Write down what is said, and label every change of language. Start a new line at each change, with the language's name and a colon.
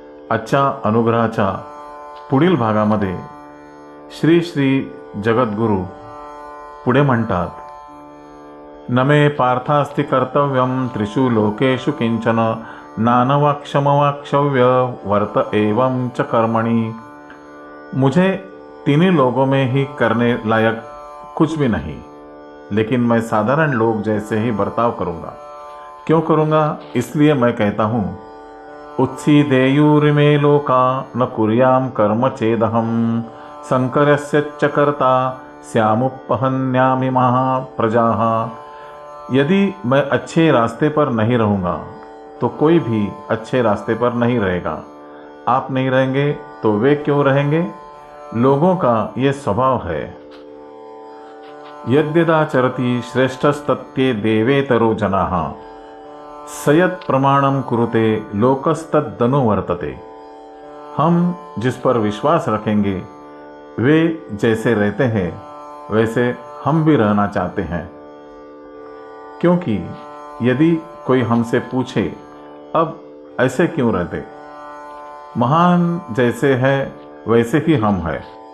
Marathi: आजच्या अनुग्रहाच्या पुढील भागामध्ये श्री श्री जगद्गुरु पुढे म्हणतात,
Sanskrit: नमे पार्थास्ति कर्तव्यम त्रिषु लोकेषु किंचन नानवाक्षमवाक्षव्य वर्त एवं च कर्मणि।
Hindi: मुझे तीनों लोगों में ही करने लायक कुछ भी नहीं, लेकिन मैं साधारण लोग जैसे ही बर्ताव करूँगा। क्यों करूँगा? इसलिए मैं कहता हूँ,
Sanskrit: उत्सीदेयुरिमे लोका न कुर्याम कर्म चेदहम संकरस्य च कर्ता स्यामुपहन्यामिमाः प्रजाः।
Hindi: यदि मैं अच्छे रास्ते पर नहीं रहूँगा तो कोई भी अच्छे रास्ते पर नहीं रहेगा। आप नहीं रहेंगे तो वे क्यों रहेंगे? लोगों का ये स्वभाव है।
Sanskrit: यद्यदाचरति श्रेष्ठस्तत्ते देवेतरो जनाः सयत् प्रमाणम कुरुते लोकस्तदनुवर्तते।
Hindi: हम जिस पर विश्वास रखेंगे वे जैसे रहते हैं वैसे हम भी रहना चाहते हैं। क्योंकि यदि कोई हमसे पूछे अब ऐसे क्यों रहते, महान जैसे है वैसे ही हम हैं।